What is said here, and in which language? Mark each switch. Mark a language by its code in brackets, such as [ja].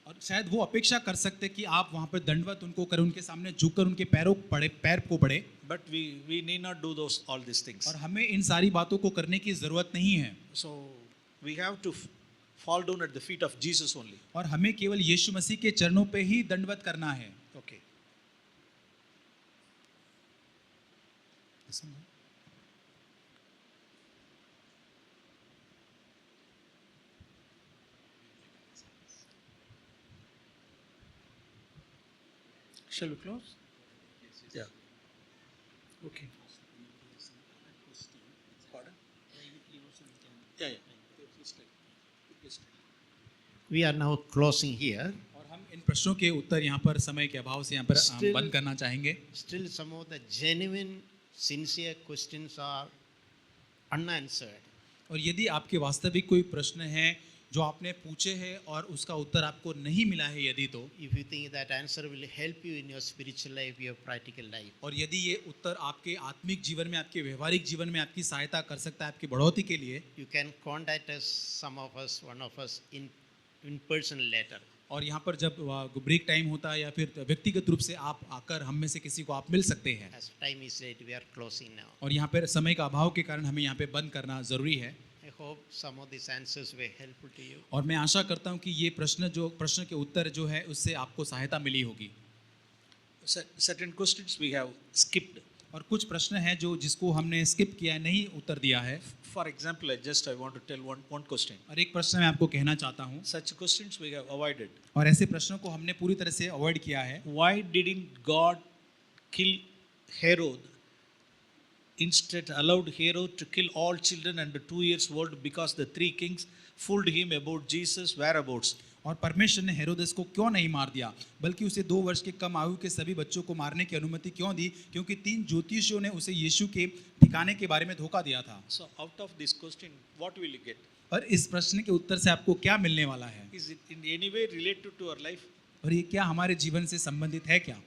[hi] और शायद वो अपेक्षा कर सकते कि आप वहाँ पर दंडवत उनको करें, उनके सामने झुककर उनके पैर को पड़े. [en] But we need not do all these things. [hi] और हमें इन सारी बातों को करने की ज़रूरत नहीं है. [en] So we have to fall down at the feet of Jesus only. [hi] और हमें केवल यीशु मसीह के चरणों पे ही दंडवत करना है. [en] Okay. Shall we close? Yeah. Okay. Pardon? Yeah. We are now closing here. [hi] और हम इन प्रश्नों के उत्तर यहाँ पर समय के अभाव से यहाँ पर हम बंद करना चाहेंगे. [en] Still some of the genuine, sincere questions are unanswered. [hi] और यदि आपके वास्तविक कोई प्रश्न हैं जो आपने पूछे हैं और उसका उत्तर आपको नहीं मिला है, यदि तो [en] If you think that answer will help you in your spiritual life, your practical life, [hi] और यदि ये उत्तर आपके आत्मिक जीवन में, आपके व्यवहारिक जीवन में आपकी सहायता कर सकता है, आपकी बढ़ोतरी के लिए, [en] you can contact us, some of us, one of us, in personal letter. [hi] और यहाँ पर जब ब्रेक टाइम होता है या फिर व्यक्तिगत रूप से आप आकर हम में से किसी को आप मिल सकते हैं. [en] As time is late, we are closing now. [hi] और यहाँ पर समय का अभाव के कारण हमें यहाँ पे बंद करना ज़रूरी है. [en] I hope some of these answers were helpful to you. [hi] और मैं आशा करता हूँ कि ये प्रश्न के उत्तर जो है उससे आपको सहायता मिली होगी. [en] Certain questions we have skipped. [hi] और कुछ प्रश्न हैं जिसको हमने स्किप किया है, नहीं उत्तर दिया है. [en] For example, I want to tell one question. [hi] और एक प्रश्न मैं आपको कहना चाहता हूँ. [en] Such questions we have avoided. [hi] और ऐसे प्रश्नों को हमने पूरी तरह से अवॉइड किया है. [en] Why didn't God kill Herod? Instead allowed Herod to kill all children under 2 years old because the 3 kings fooled him about Jesus' whereabouts. [hi] और परमेश्वर ने हेरोदेस को क्यों नहीं मार दिया, बल्कि उसे 2 वर्ष के कम आयु के सभी बच्चों को मारने की अनुमति क्यों दी? क्योंकि 3 ज्योतिषियों ने उसे यीशु के ठिकाने के बारे में धोखा दिया था. [en] So out of this question, what will you get? [hi] और इस प्रश्न के उत्तर से आपको क्या मिलने वाला है? [en] Is it in any way related to our life? [hi] और ये क्या हमारे जीवन से संबंधित है क्या?